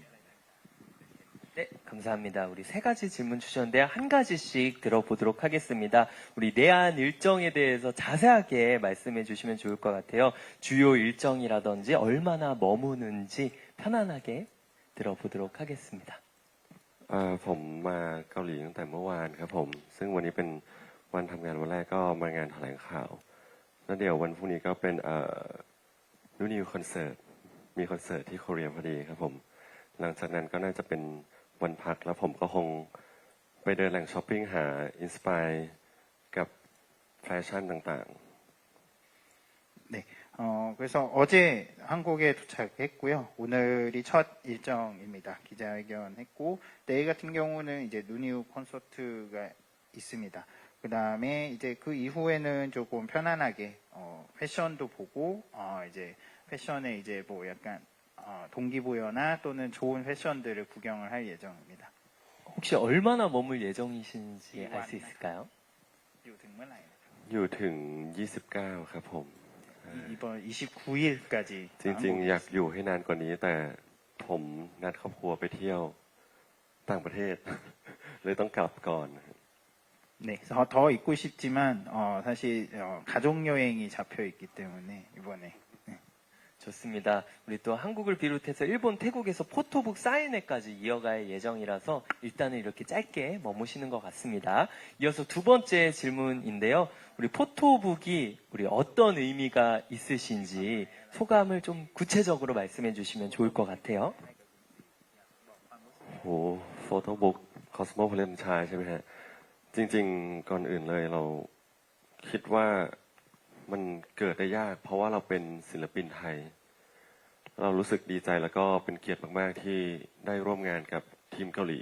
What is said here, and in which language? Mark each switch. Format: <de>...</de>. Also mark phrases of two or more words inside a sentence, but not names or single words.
<ko>네, 감사합니다. 우리 세 가지 질문 주셨는데 한 가지씩 들어보도록 하겠습니다. 우리 내한 일정에 대해서 자세하게 말씀해 주시면 좋을 것 같아요. 주요 일정이라든지 얼마나 머무는지 편안하게 들어보도록 하겠습니다.</ko> <th>ผมมาเกาหลีตั้งแต่เมื่อวานครับผมซึ่งวันนี้เป็นวันทำงานวันแรกก็มางานแถลงข่าวแล้วเดี๋ยววันพรุ่งนี้ก็เป็นนูนิวคอนเสิร์ตมีคอนเสิร์ตที่เกาหลีพอดีครับผมหลังจากนั้นก็น่าจะเป็นวันพักแล้วผมก็คงไปเดินแหล่งช้อปปิ้งหาอินสปายกับแฟชั่นต่างๆ</th> <ko>네, 그래서 어제 한국에 도착했고요. 오늘이 첫 일정입니다. 기자회견했고 내일 같은 경우는 이제 누니우 콘서트가 있습니다. 그 다음에 이제 그 이후에는 조금 편안하게 패션도 보고 이제 패션에 이제 뭐 약간 동기부여나 또는 좋은 패션들을 구경을 할 예정입니다. 혹시 얼마나 머물 예정이신지 알 수 있을까요?</ko> <th>อยู่ถึง 29 ครับผม</th> <ko>이번 29일까지</ko> <th>จริงๆอยากอยู่ให้นานกว่านี้แต่ผมนัดครอบครัวไปเที่ยวต่างประเทศ เลยต้องกลับก่อน</th> <ko>네, 더 있고 싶지만 사실 가족 여행이 잡혀 있기 때문에 이번에 좋습니다. 우리 또 한국을 비롯해서 일본, 태국에서 포토북 사인회까지 이어갈 예정이라서 일단은 이렇게 짧게 머무시는 것 같습니다. 이어서 두 번째 질문인데요. 우리 포토북이 우리 어떤 의미가 있으신지 소감을 좀 구체적으로 말씀해 주시면 좋을 것 같아요.</ko> <th>โหโฟโต้บุ๊กคอสโมโพลิแทนชายใช่ไหมฮะ จริงๆก่อนอื่นเลยเราคิดว่ามันเกิดได้ยาก เพราะว่าเราเป็นศิลปินไท ย เรารู้สึกดีใจแล้วก็เป็นเกียรติมากๆที่ได้ร่วมงานกับทีมเกาหลี</th>